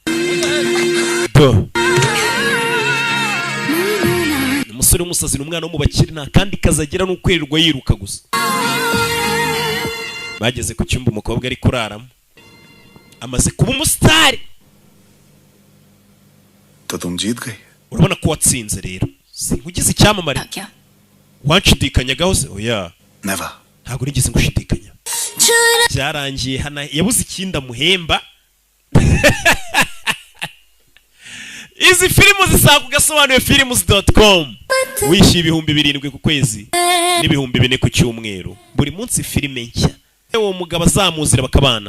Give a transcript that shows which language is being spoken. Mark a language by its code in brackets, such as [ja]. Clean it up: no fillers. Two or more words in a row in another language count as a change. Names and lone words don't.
[rw] umusore w'umusazi ni umwana wo mu bakire nta kandi kazagira n'ukwirirwa yiruka gusa bageze ku cyumba umukobwa ari kuraramo amaze kuba umusitari [hi] तो तुम जीत गई [rw] urabona ko watsinze rero sinkugize icyamamare [hi] क्या [rw] wanshidikanyagaho se oya [en] नेवर [rw] ntabwo nigeze ngushidikanya byarangiye hana yabuze ikindi amuhemba izi filimu zisanga ugasobanuye films.com wishyuye ibihumbi 7 ku kwezi n'ibihumbi 4 ku cyumweru buri munsi filime nshya uwo mugabo azamuzira bakabana